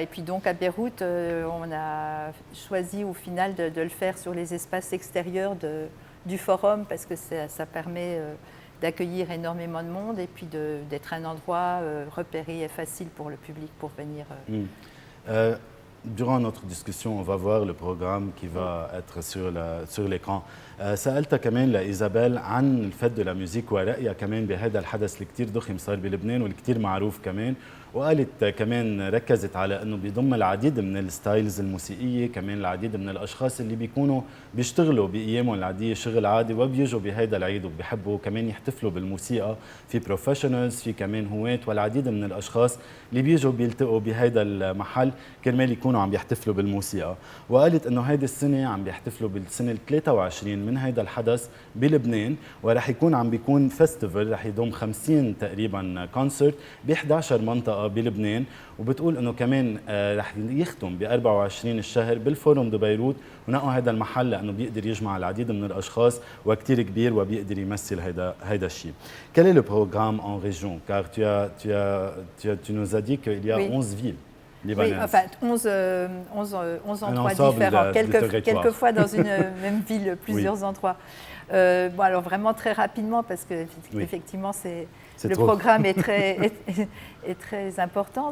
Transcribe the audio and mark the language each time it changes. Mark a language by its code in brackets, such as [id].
[fr] Et puis donc à Beyrouth, on a choisi au final de le faire sur les espaces extérieurs du forum parce que ça permet d'accueillir énormément de monde et puis d'être un endroit repéré et facile pour le public pour venir. durant notre discussion, on va voir le programme qui va être sur l'écran. [ar] سألتها كمان لإيزابيل عن الفت [fr] de la musique [ar] ورأيها كمان بهذا الحدث اللي كتير ضخم صار بلبنان واللي كتير معروف كمان، وقالت كمان ركزت على انه بيضم العديد من الستايلز الموسيقيه، كمان العديد من الاشخاص اللي بيكونوا بيشتغلوا بايامهم العاديه شغل عادي وبيجوا بهيدا العيد وبيحبوا كمان يحتفلوا بالموسيقى، في بروفيشنالز، في كمان هواة والعديد من الاشخاص اللي بيجوا بيلتقوا بهيدا المحل كرمال يكونوا عم بيحتفلوا بالموسيقى. وقالت انه هيدي السنه عم بيحتفلوا بالسنه ال 23 من هيدا الحدث بلبنان، ورح يكون عم بيكون فيستيفال رح يضم 50 تقريبا كونسرت ب 11 منطقه بلبنان، وبتقول انه كمان رح يختم ب 24 الشهر بالفورم دو بيروت، ونقوا هذا المحل لانه بيقدر يجمع العديد من الاشخاص وكثير كبير وبيقدر يمثل هذا الشيء. [fr] Quel est le programme en région? Car tu nous as dit qu'il y a 11 villes. Oui, enfin 11 endroits différents, quelquefois dans une même ville, plusieurs endroits. Bon, alors vraiment très rapidement, parce que effectivement, le programme est très important.